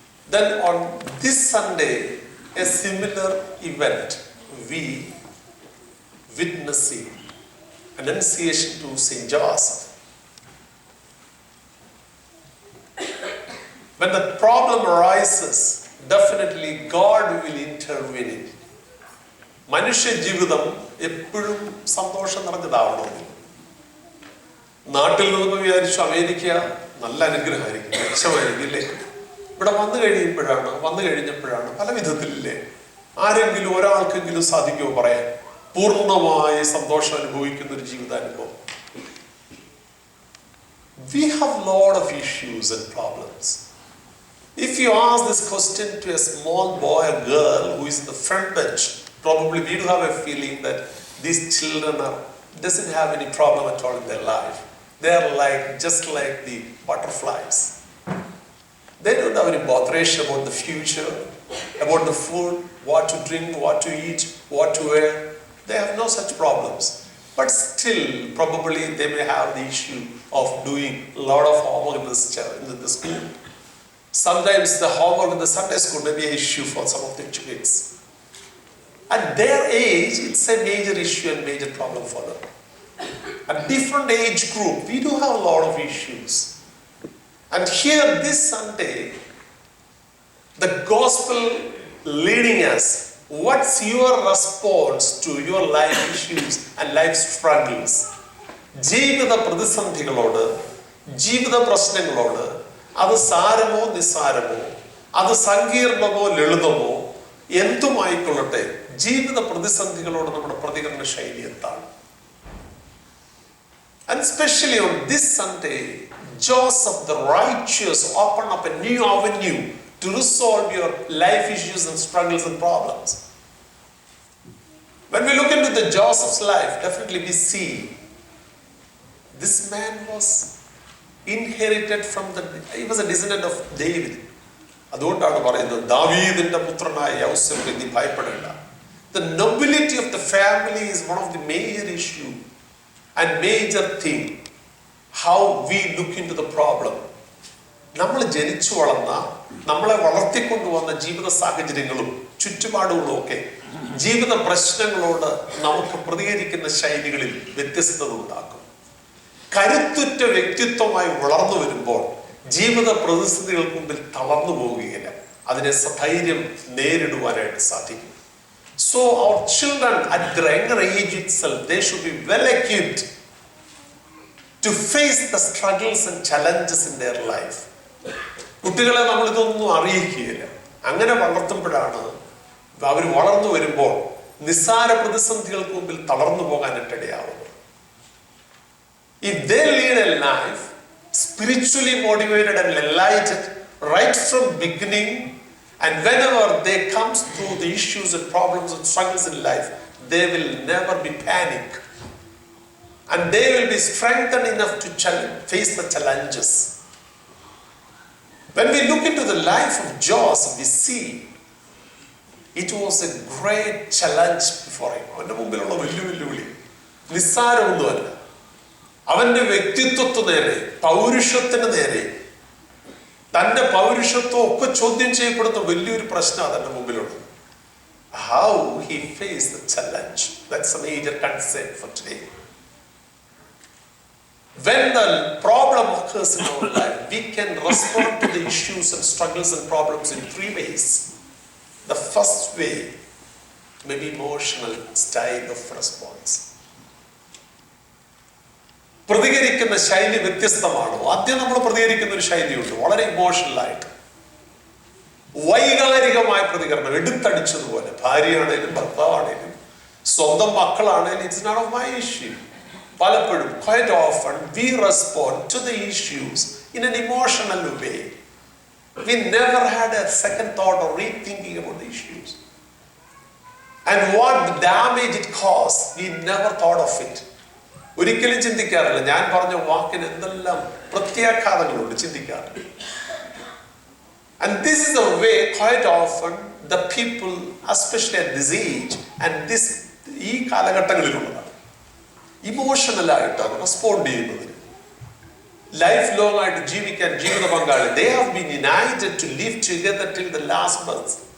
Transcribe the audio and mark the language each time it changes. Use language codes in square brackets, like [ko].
[en] Then on this Sunday, a similar event, we witnessing annunciation to Saint Joseph. When the problem arises, definitely God will intervene in it. [ml] മനുഷ്യ ജീവിതം എപ്പോഴും സന്തോഷം നിറഞ്ഞതാവണമെന്നില്ല. നാട്ടിൽ നിന്ന് വിചാരിച്ചു America നല്ല അനുഗ്രഹമായിരിക്കും, മെച്ചമായിരിക്കും ഇല്ലേ? ഇവിടെ വന്നു കഴിഞ്ഞപ്പോഴാണ് പല വിധത്തിലില്ലേ ആരെങ്കിലും ഒരാൾക്കെങ്കിലും സാധിക്കുമോ പറയാൻ പൂർണ്ണമായി സന്തോഷം അനുഭവിക്കുന്ന ഒരു ജീവിതാനുഭവം? [en] We have a lot of issues and problems. If you ask this question to a small boy or girl who is in the front bench, probably we do have a feeling that these children doesn't have any problem at all in their life. They are just like the butterflies. They don't have any botheration about the future, about the food, what to drink, what to eat, what to wear. They have no such problems. But still, probably they may have the issue of doing a lot of homework in the school. Sometimes the homework in the Sunday school may be an issue for some of the kids. At their age, it's a major issue and major problem for them. At different age group, we do have a lot of issues. And here this Sunday, the gospel leading us, what's your response to your life issues and life struggles? [ml] ജീവിത പ്രതിസന്ധികളോട്, ജീവിത പ്രശ്നങ്ങളോട്, അത് സാരമോ നിസ്സാരമോ, അത് സങ്കീർണമോ ലളിതമോ എന്തുമായിക്കൊള്ളട്ടെ, ജീവിത പ്രതിസന്ധികളോട് നമ്മുടെ പ്രതികരണ ശൈലി എന്താണ്? [en] And especially on this Sunday, Joseph the righteous opened up a new avenue to resolve your life issues and struggles and problems. When we look into the Joseph's life, definitely we see this man was inherited from he was a descendant of David. [ml] അതുകൊണ്ടാണ് പറയുന്നത് ദാവീദിന്റെ പുത്രനായ യൗസേപ്പ് നീ ഭയപ്പെടേണ്ട. [en] The nobility of the family is one of the major issue and major thing how we look into the problem. [ml] നമ്മൾ ജനിച്ചു വളർന്ന, നമ്മളെ വളർത്തിക്കൊണ്ടുവന്ന ജീവിത സാഹചര്യങ്ങളും ചുറ്റുപാടുകളും ഒക്കെ ജീവിത പ്രശ്നങ്ങളോട് നമുക്ക് പ്രതികരിക്കുന്ന ശൈലികളിൽ വ്യത്യസ്തത ഉണ്ടാക്കും. കരുത്തുറ്റ വ്യക്തിത്വമായി വളർന്നു വരുമ്പോൾ ജീവിത പ്രതിസന്ധികൾക്ക് മുമ്പിൽ തളർന്നു പോവുകയില്ല, അതിനെ സധൈര്യം നേരിടുവാനായിട്ട് സാധിക്കും. [en] So our children at their younger age itself, they should be well equipped to face the struggles and challenges in their life. [ml] കുട്ടികളെ നമ്മൾ ഇതൊന്നും അറിയിക്കുകയില്ല. അങ്ങനെ വളർത്തുമ്പോഴാണ് അവർ വളർന്നു വരുമ്പോൾ നിസ്സാര പ്രതിസന്ധികൾക്ക് മുമ്പിൽ തളർന്നു പോകാനിടയാവുന്നത്. [en] If they lead a life spiritually motivated and enlightened right from beginning, and whenever they come through the issues and problems and struggles in life, they will never be panic, and they will be strengthened enough to face the challenges. When we look into the life of Joseph, we see it was a great challenge before him. [ml] അവന്റെ മുമ്പിലുള്ള വെല്ലുവിളി നിസ്സാരമൊന്നുമല്ല. അവന്റെ വ്യക്തിത്വത്തിന് നേരെ, പൗരുഷത്തിന് നേരെ, തന്റെ പൗരുഷത്വം ഒക്കെ ചോദ്യം ചെയ്യപ്പെടുന്ന വലിയൊരു പ്രശ്നമാണ് തന്റെ മുമ്പിലുള്ളത്. [en] How he faced the challenge, that's a major concern for today. When the problem occurs in our life, we can respond to the issues and struggles and problems in three ways. The first way may be emotional style of response. [ml] പ്രതികരിക്കുന്ന ശൈലി വ്യത്യസ്തമാണ്. ആദ്യം നമ്മൾ പ്രതികരിക്കുന്ന ഒരു ശൈലിയുണ്ട്, വളരെ emotional ആയിട്ട് വൈകാരികമായ പ്രതികരണം, എടുത്തടിച്ചതുപോലെ. ഭാര്യയാണേലും ഭർത്താവാണേലും സ്വന്തം മക്കളാണേലും, [en] it's not of my issue, [ml] പലപ്പോഴും, [en] quite often, we respond to the issues in an emotional way. We never had a second thought or rethinking about the issues. And what damage it caused, we never thought of it. [ml] ഒരിക്കലും ചിന്തിക്കാറില്ല. ഞാൻ പറഞ്ഞ വാക്കിന് എന്തെല്ലാം പ്രത്യാഘാതങ്ങളുണ്ട്, ചിന്തിക്കാറില്ല. [en] And this is the way quite often the people, especially at this age and this [ml] ഈ കാലഘട്ടങ്ങളിലുള്ളതാണ്, ഇമോഷണലായിട്ടാണ് respond ചെയ്യുന്നത്. Life long ആയിട്ട് ജീവിക്കാൻ ജീവിത പങ്കാളി, [en] they have been united to live together till the last breath.